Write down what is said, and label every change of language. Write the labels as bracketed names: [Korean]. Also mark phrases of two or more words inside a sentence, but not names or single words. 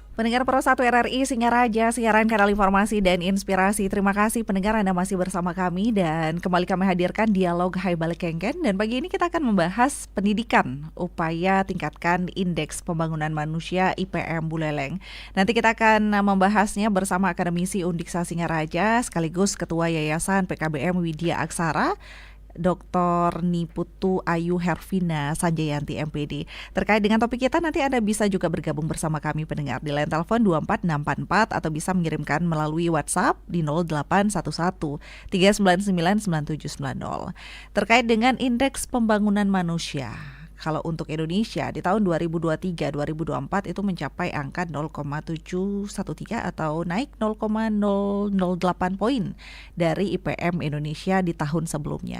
[Indonesian] Pendengar Pro 1 RRI Singaraja, siaran kanal informasi dan inspirasi. Terima kasih pendengar Anda masih bersama kami dan kembali kami hadirkan dialog Hai Balik Kengken. Dan pagi ini kita akan membahas pendidikan, upaya tingkatkan indeks pembangunan manusia IPM Buleleng. Nanti kita akan membahasnya bersama akademisi Undiksa Singaraja sekaligus Ketua Yayasan PKBM Widya Aksara, Dr. Niputu Ayu Hervina Sanjayanti MPD. Terkait dengan topik kita, nanti Anda bisa juga bergabung bersama kami pendengar di line telepon 24644 atau bisa mengirimkan melalui WhatsApp di 0811 399 9790. Terkait dengan indeks pembangunan manusia, kalau untuk Indonesia di tahun 2023-2024 itu mencapai angka 0,713 atau naik 0,008 poin dari IPM Indonesia di tahun sebelumnya.